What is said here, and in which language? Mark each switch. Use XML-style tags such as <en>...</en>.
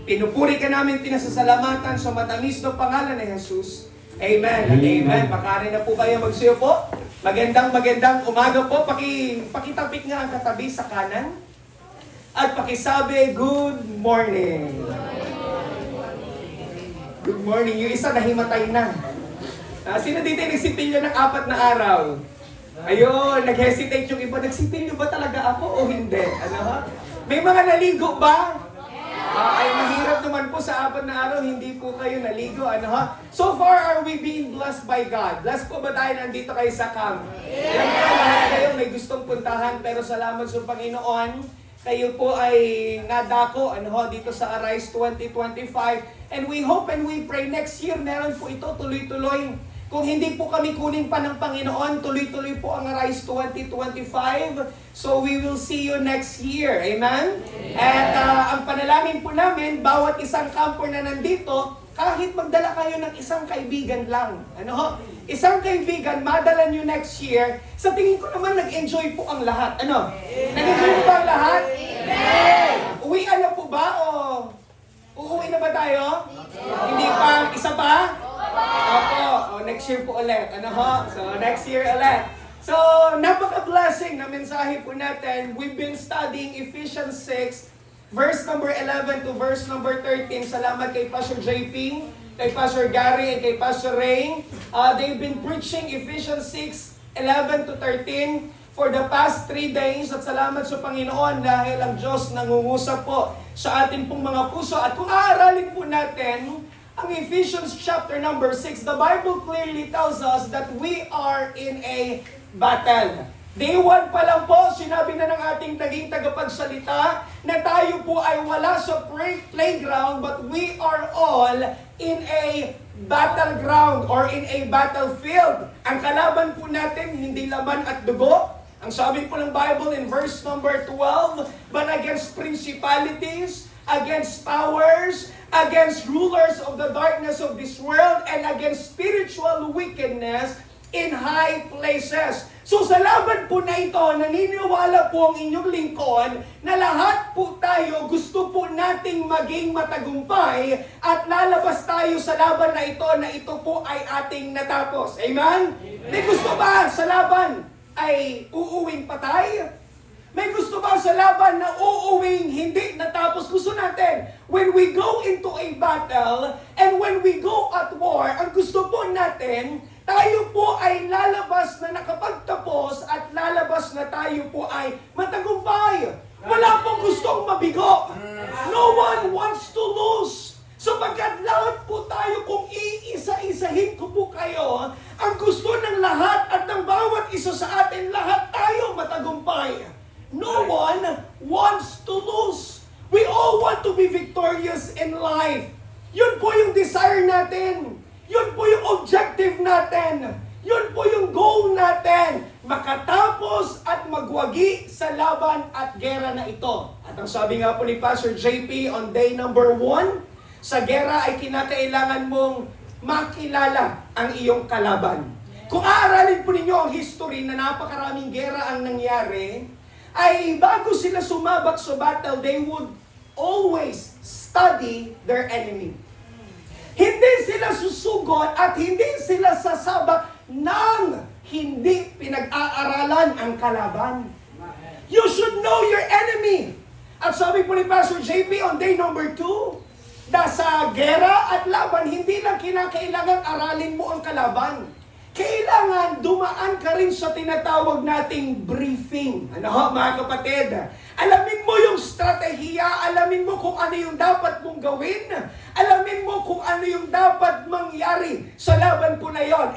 <tl>Pinupuri ka namin, pinasasalamatan sa matamis na pangalan ni Jesus. Amen at Amen. amen. Makari na po kayo magsiyo po. Magandang umaga po. Pakitapik nga ang katabi sa kanan. At pakisabi,</tl> <en>good morning. Good morning.</en> <tl>Yung isa nahimatay na. Sino dito yung nagsipilyo ng 4 na araw? Ayun, nag-hesitate yung iba. Nagsipilyo ba talaga ako o hindi? Ano ha? May mga naligo ba? Ay mahirap naman po sa 4 na araw, hindi po kayo naligo. Ano ha?</tl> <en>So far, are we being blessed by God?</en> <tl>Blessed po ba tayo nandito kayo sa camp? Alam ko, lahat kayo may gustong puntahan, pero salamat sa Panginoon. Kayo po ay nadako dito sa Arise 2025.</tl> <en>And we hope and we pray next year</en> <tl>meron po ito tuloy-tuloy. Kung hindi po kami kunin pa ng Panginoon, tuloy-tuloy po ang Arise 2025.</tl> <en>So we will see you next year. Amen?</en> <tl>At ang panalangin po namin, bawat isang camper na nandito, kahit magdala kayo ng isang kaibigan lang. Isang kaibigan, madala nyo</tl> <en>next year.</en> <tl>Sa tingin ko naman, nag-enjoy po ang lahat. Nag-enjoy po ba ang lahat? Uwian na po ba o uuwi na ba tayo? Hindi pa? Isa pa? Opo.</tl> <en>Next year</en> <tl>po ulit. So, next year ulit. So, napaka-blessing na mensahe po natin.</tl> <en>We've been studying Ephesians 6, verse number 11 to verse number 13.</en> <tl>Salamat kay Pastor JP, kay Pastor Gary, and kay Pastor Ray.</tl> <en>They've been preaching Ephesians 6, 11 to 13 for the past 3 days.</en> <tl>At salamat sa Panginoon dahil ang Diyos nangungusap po sa ating pong mga puso. At kung aaralin po natin ang</tl> <en>Ephesians chapter number 6, the Bible clearly tells us that we are in a battle.</en> <tl>Day 1 pa lang po, sinabi na ng ating naging tagapagsalita na tayo po ay wala sa playground,</tl> <en>but we are all in a battleground or in a battlefield.</en> <tl>Ang kalaban po natin, hindi laman at dugo. Ang sabi po ng</tl> <en>Bible in verse number 12, but against principalities, against powers, against rulers of the darkness of this world, and against spiritual wickedness in high places.</en> <tl>So sa laban po na ito, naniniwala po ang inyong lingkod na lahat po tayo gusto po nating maging matagumpay at lalabas tayo sa laban na ito po ay ating natapos. Amen? May gusto ba sa laban ay uuwing patay? May gusto ba sa laban na uuwing hindi natapos? Gusto natin,</tl> <en>when we go into a battle and when we go at war,</en> <tl>ang gusto po natin, tayo po ay lalabas na nakapagtapos at lalabas na tayo po ay matagumpay. Wala pong gustong mabigo.</tl> <en>No one wants to lose.</en> <tl>Sapagkat lahat po tayo, kung iisa-isahin ko po kayo, ang gusto ng lahat at ng bawat isa sa atin, lahat tayo matagumpay.</tl> <en>No one wants to lose. We all want to be victorious in life.</en> <tl>Yun po yung desire natin. Yun po yung objective natin. Yun po yung goal natin. Makatapos at magwagi sa laban at gera na ito. At ang sabi nga po ni Pastor JP</tl> <en>on day number 1,</en> <tl>sa gera ay kinakailangan mong makilala ang iyong kalaban. Kung aaralin po ninyo ang history na napakaraming gera ang nangyari, ay bago sila sumabak sa battle,</tl> <en>they would always study their enemy.</en> <tl>Hindi sila susugot at hindi sila sasabak nang hindi pinag-aaralan ang kalaban.</tl> <en>You should know your enemy.</en> <tl>At sabi po ni Pastor JP</tl> <en>on day number 2,</en> <tl>na sa gera at laban, hindi lang kinakailangan aralin mo ang kalaban. Kailangan dumaan ka rin sa tinatawag nating briefing. Ano ho, mga kapatid? Alamin mo yung strategiya, alamin mo kung ano yung dapat mong gawin, alamin mo kung ano yung dapat mangyari sa laban po na yon.</tl>